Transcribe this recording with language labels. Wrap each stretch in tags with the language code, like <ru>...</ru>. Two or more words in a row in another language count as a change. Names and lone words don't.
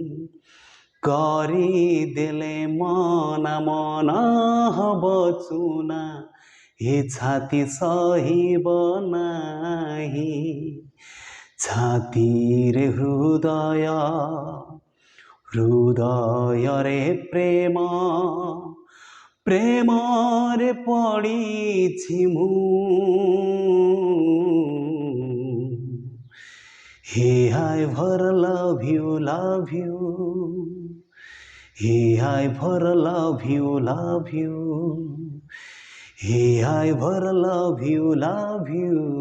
<or>କରିଦେଲେ ମନା ମନ ହବ ଚୁନା ଏ ଛାତି ସହିବ ନାହିଁ ଛାତିରେ ହୃଦୟ ହୃଦୟରେ ପ୍ରେମ ପ୍ରେମରେ ପଡ଼ିଛି ମୁଁ</or> <en>Hey, I've heard love you, love you. Hey, I've heard love you, love you. Hey, I've heard love you, love you.</en>